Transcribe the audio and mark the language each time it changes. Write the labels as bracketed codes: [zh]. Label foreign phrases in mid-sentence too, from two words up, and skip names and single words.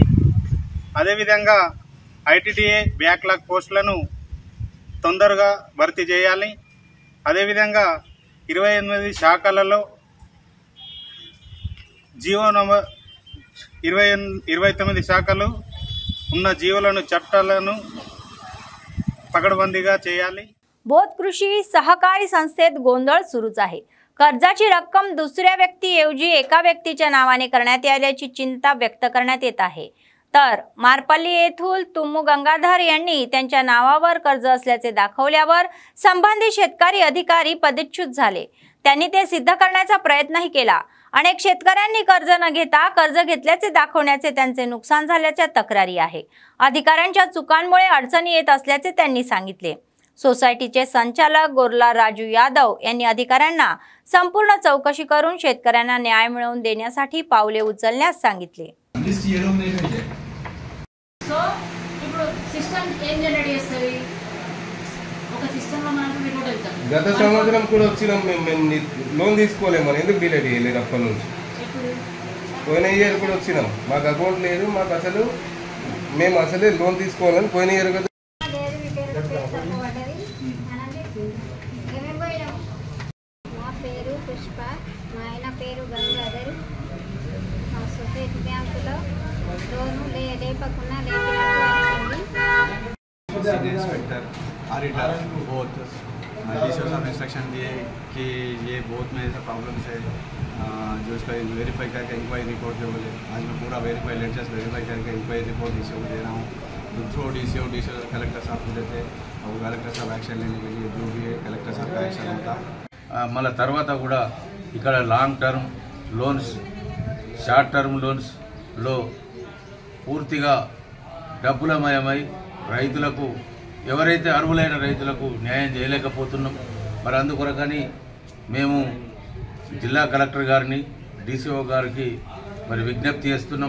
[te] అదేవిధంగా ఐటీడీఏ బ్యాక్లాగ్ పోస్టులను తొందరగా భర్తీ చేయాలి. అదేవిధంగా 28 శాఖలలో [en] GO number [te] 29 శాఖలు ఉన్న జీవోలను చట్టాలను पकडबंदीगा చేయాలి. [mr] बोध कृषी सहकारी संस्थेत गोंधळ सुरूच आहे. कर्जाची रक्कम दुसऱ्या व्यक्तीऐवजी एका व्यक्तीच्या नावाने करण्यात आल्याची चिंता व्यक्त करण्यात येत आहे. तर मारपल्ली येथील तुमू गंगाधर यांनी त्यांच्या नावावर कर्ज असल्याचे दाखवल्यावर संबंधित शेतकरी अधिकारी पदच्युत झाले. त्यांनी ते सिद्ध करण्याचा प्रयत्नही केला. अनेक शेतकऱ्यांनी कर्ज न घेता कर्ज घेतल्याचे दाखवण्याचे त्यांचे नुकसान झाल्याच्या तक्रारी आहे. अधिकाऱ्यांच्या चुकांमुळे अडचणी येत असल्याचे त्यांनी सांगितले. सोसायटीचे संचालक गोरला राजू यादव यांनी अधिकाऱ्यांना संपूर्ण चौकशी करून शेतकऱ्यांना न्याय मिळवून देण्यासाठी पावले उचलण्यास सांगितले. [te] గత సంవత్సరం కూడా వచ్చినాం మేము లోన్ తీసుకోలేమని ఎందుకు డిలే చేయలేదు అప్పటి నుంచి [en] పోయిన ఇయర్ [te] కూడా వచ్చినాం మాకు అకౌంట్ లేదు మాకు అసలు మేము అసలే లోన్ తీసుకోవాలని పోయిన ఇయర్ కదా మా పేరు పుష్ప మా ఆయన పేరు గంగాధర్ మా సొసైటీ బ్యాంకులో లోను లేపకుండా [en] inspector auditor [hi] बहुत डीसी साहब इंस्ट्रक्शन दिए कि ये बहुत में ऐसा प्रॉब्लम्स है जो इसका वेरीफाई करके [en] inquiry report [hi] जो बोले आज मैं पूरा [en] latest verify [hi] करके [en] inquiry report [hi] डीसीओ को दे रहा हूँ। [en] through DCO collector [hi] साहब को देते और कलेक्टर साहब एक्शन लेने के लिए जो भी है कलेक्टर साहब का एक्शन होता। [te] మళ్ళీ తర్వాత కూడా ఇక్కడ [en] long term loans short term loansలో [te] పూర్తిగా డబ్బులమయమై రైతులకు ఎవరైతే అర్హులైన రైతులకు న్యాయం చేయలేకపోతున్నాం। మరి అందుకొరకని మేము జిల్లా కలెక్టర్ గారిని డీసీఓ గారికి మరి విజ్ఞప్తి చేస్తున్నాం।